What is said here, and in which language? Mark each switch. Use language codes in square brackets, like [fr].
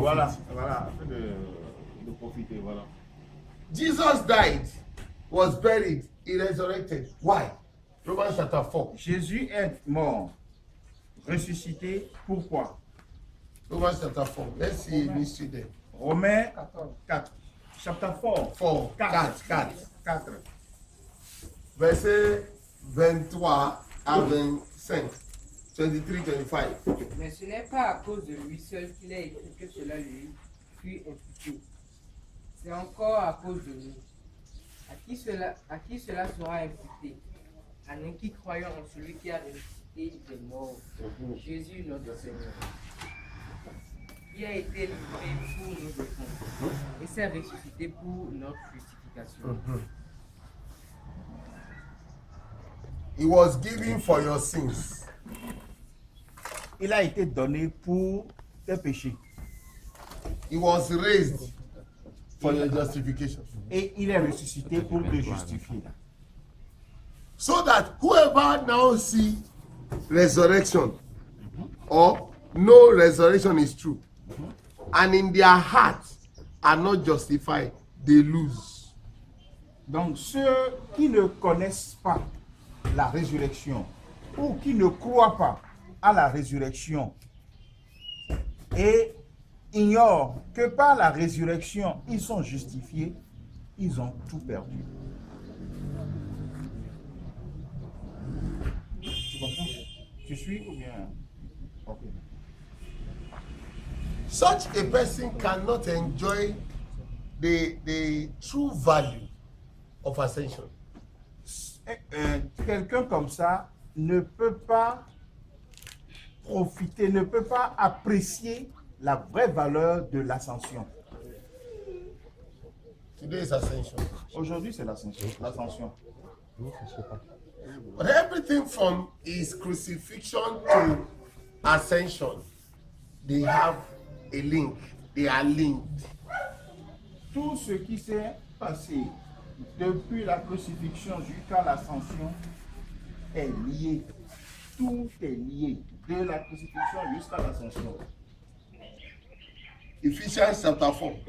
[fr] voilà, afin de profiter, voilà. [en] Jesus died, was buried, He resurrected. Why? Romans chapter 4. [fr] Jésus est mort, ressuscité, pourquoi? [en] Romans chapter 4. Let's see a mystery there. [fr] Romains 4, chapitre 4, 4, 4. 4. Verset 23 à 25. 23, 25. Mais ce n'est pas à cause de lui seul qu'il a écrit que cela lui fut imputé. C'est encore à cause de nous. À qui cela sera imputé? À nous qui croyons en celui qui a ressuscité des morts, Jésus notre Seigneur. Il a été livré pour nos défenses et s'est ressuscité pour notre justification. [en] He was given for your sins. [fr] Il a été donné pour tes péchés. [en] He was raised for your justification. [fr] Et il est ressuscité pour te justifier. [en] So that whoever now see resurrection or no resurrection is true, and in their hearts are not justified, they lose. [fr] Donc ceux qui ne connaissent pas la résurrection ou qui ne croient pas à la résurrection et ignorent que par la résurrection ils sont justifiés, ils ont tout perdu. Tu comprends? Tu suis ou bien? Ok. [en] Such a person cannot enjoy the true value of ascension. [fr] Quelqu'un comme ça ne peut pas profiter, ne peut pas apprécier la vraie valeur de l'ascension. [en] Today is ascension. [fr] Aujourd'hui, c'est l'ascension. [en] But everything from his crucifixion to ascension, they have a link. They are linked. [fr] Tout ce qui s'est passé depuis la crucifixion jusqu'à l'ascension est lié. Tout est lié. De la crucifixion jusqu'à l'ascension. [en] Ephesians chapter 4.